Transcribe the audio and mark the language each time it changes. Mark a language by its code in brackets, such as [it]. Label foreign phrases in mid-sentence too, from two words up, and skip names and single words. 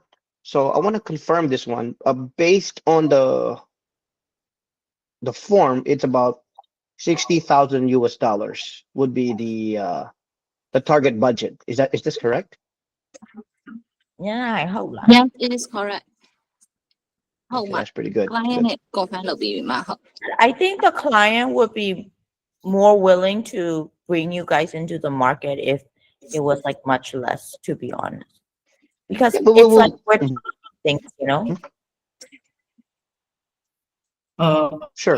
[en] So I want to confirm this one. Based on the form, it's about 60,000 US dollars would be the target budget. Is this correct? Yeah, I hope. Yes, it is correct. [my] ဟုတ် [en] Okay, [my] မှာ [en] that's pretty good. client Good. [my] နဲ့ confirm လုပ်ပြီးပြီမှာဟုတ် [en] I think the client would be more willing to bring you guys into the market if it was like much less, to be honest, because Yeah, but it's like we're Mhm. things, Sure,